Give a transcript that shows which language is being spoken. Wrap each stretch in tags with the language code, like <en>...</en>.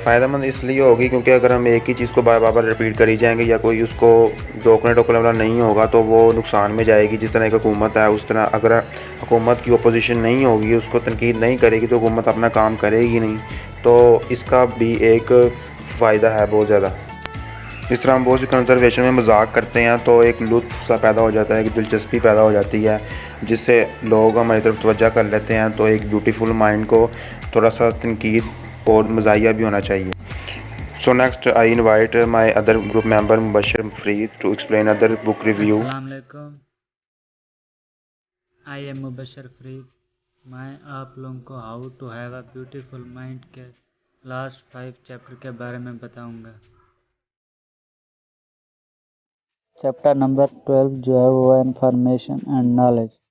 <ur>فائدہ مند اس لیے ہوگی کیونکہ اگر ہم ایک ہی چیز کو بار بار ریپیٹ کری جائیں گے یا کوئی اس کو ٹوکنے والا نہیں ہوگا تو وہ نقصان میں جائے گی. جس طرح ایک حکومت ہے اس طرح اگر حکومت کی اپوزیشن نہیں ہوگی, اس کو تنقید نہیں کرے گی تو حکومت اپنا کام کرے گی نہیں. تو اس کا بھی ایک فائدہ ہے بہت زیادہ. اس طرح ہم بہت سی کنزرویشن میں مذاق کرتے ہیں تو ایک لطف سا پیدا ہو جاتا ہے، ایک دلچسپی پیدا ہو جاتی ہے جس سے لوگ ہماری طرف توجہ کر لیتے ہیں. تو ایک بیوٹیفل مائنڈ کو تھوڑا سا تنقید اور مزاحیہ بھی ہونا چاہیے.</ur> <en>So next I invite my other group member Mubashir Fareed to explain other book review.</en> <ur>السلام علیکم.</ur> <en>I am</en> <ur>مبشر فرید. میں آپ لوگوں کو how to have a beautiful mind کے لاسٹ 5 چیپٹر کے بارے میں بتاؤں گا. چیپٹر نمبر 12 جو ہے وہ انفارمیشن اینڈ نالج.</ur>